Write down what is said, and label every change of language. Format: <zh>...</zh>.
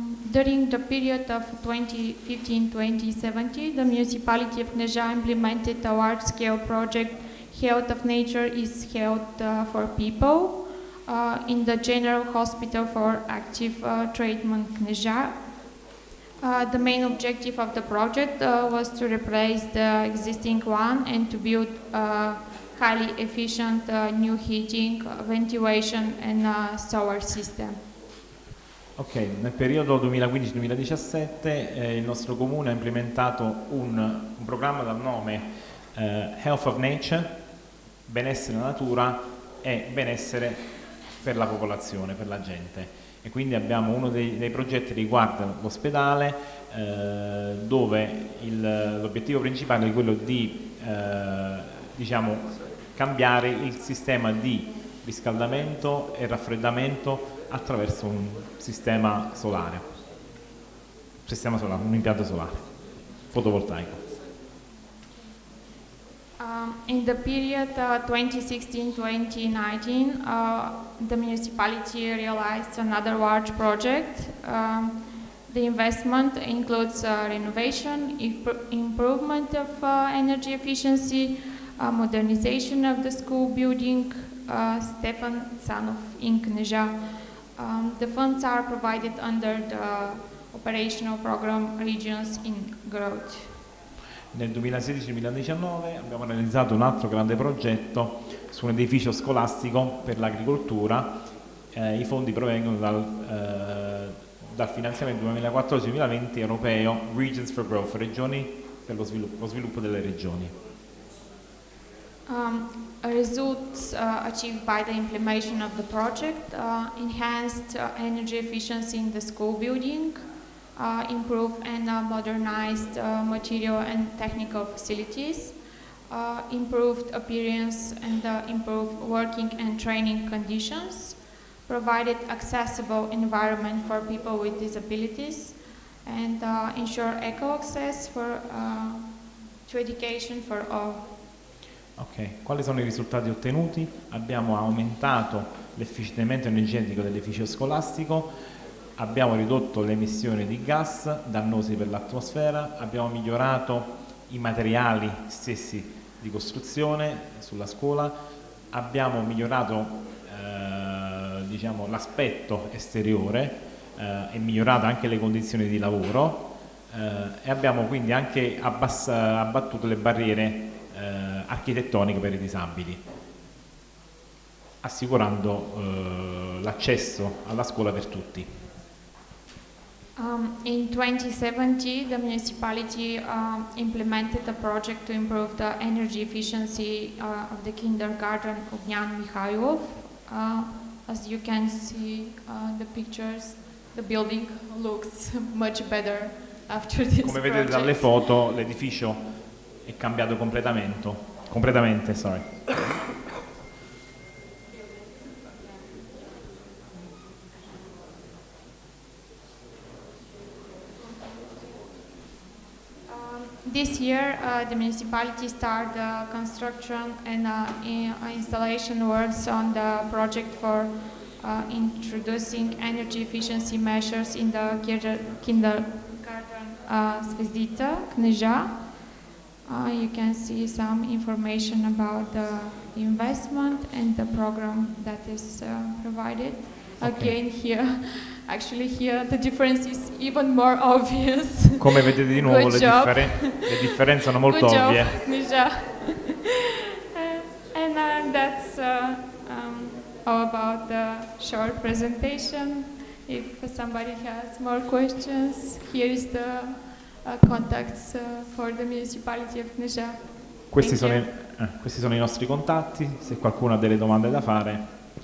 <en>During the period of 2015-2017, the municipality of Neja implemented a large-scale project, Health of Nature is Health for People, in the General Hospital for Active Treatment Neja. The main objective of the project was to replace the existing one and to build a highly efficient new heating, ventilation and solar system.</en> <it>Ok, nel periodo 2015-2017 il nostro comune ha implementato un programma dal nome Health of Nature, benessere nella natura e benessere per la popolazione, per la gente. E quindi abbiamo uno dei progetti che riguarda l'ospedale, dove l'obiettivo principale è quello di diciamo, cambiare il sistema di riscaldamento e raffreddamento attraverso un sistema solare, un impianto solare fotovoltaico.</it> <en>In the period 2016-2019, the municipality realized another large project. The investment includes renovation, improvement of energy efficiency, modernization of the school building, Stefan Sanov in Kneja. The funds are provided under the operational program Regions in Growth.</en> <it>Nel 2016-2019 abbiamo realizzato un altro grande progetto su un edificio scolastico per l'agricoltura. I fondi provengono dal finanziamento 2014-2020 Europeo Regions for Growth, regioni per lo sviluppo delle regioni.</it> <en>Results achieved by the implementation of the project enhanced energy efficiency in the school building, improved and modernized material and technical facilities, improved appearance and improved working and training conditions, provided accessible environment for people with disabilities, and ensure equal access to education for all.</en> <it>Ok, quali sono i risultati ottenuti? Abbiamo aumentato l'efficientamento energetico dell'edificio scolastico, abbiamo ridotto le emissioni di gas dannosi per l'atmosfera, abbiamo migliorato i materiali stessi di costruzione sulla scuola, abbiamo migliorato diciamo, l'aspetto esteriore e migliorato anche le condizioni di lavoro e abbiamo quindi anche abbattuto le barriere architettoniche per i disabili, assicurando l'accesso alla scuola per tutti.</it> <en>In 2070, the municipality implemented a project to improve the energy efficiency of the kindergarten of Jan Mikhailov. As you can see the pictures, the building looks much better after this</en> <it>Come vedete dalle foto, l'edificio è cambiato completamente, sorry.</it> <en>This year, the municipality started construction and installation works on the project for introducing energy efficiency measures in the kindergarten Zvezdica, Kneža. You can see some information about the investment and the program that is provided. Okay. Again, here the difference is even more obvious.</en> <it>Come vedete di nuovo le differenze sono molto</it> <en>Good</en> <it>ovvie.</it> <en>job, Kneža. And that's all about the short presentation. If somebody has more questions, here is the contacts for the municipality of Kneža.</en> <it>Questi sono i nostri contatti, se qualcuno ha delle domande da fare.</it>